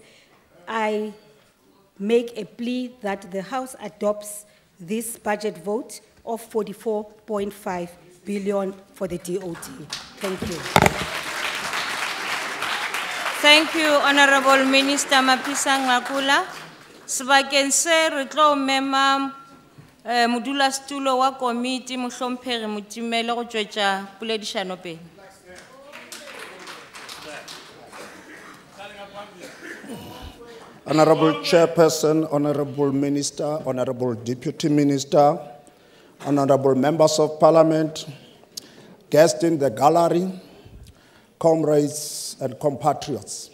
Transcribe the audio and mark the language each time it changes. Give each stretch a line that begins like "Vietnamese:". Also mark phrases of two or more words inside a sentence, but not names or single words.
English: I make a plea that the House adopts this budget vote of 44.5 billion for the DOD. Thank you. Thank you, Honorable Minister Mapisa Ngakula.
Northern Sotho: Sebakeng se re tlo mema modulasetulo wa komiti Mohlomphehi Motimele go tšwetša poledišano pele.
English: Honorable Chairperson, Honorable Minister, Honorable Deputy Minister, Honorable Members of Parliament, guests in the gallery, comrades and compatriots.